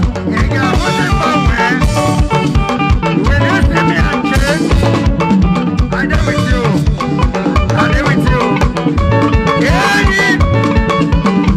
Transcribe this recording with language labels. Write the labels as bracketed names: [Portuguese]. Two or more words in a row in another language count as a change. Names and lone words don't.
[Igbo] Ị ga-ahụ ndị mgbanwe. [Nigerian Pidgin] When you see me and change, I dey with you. I dey with you. [Igbo] Enyi.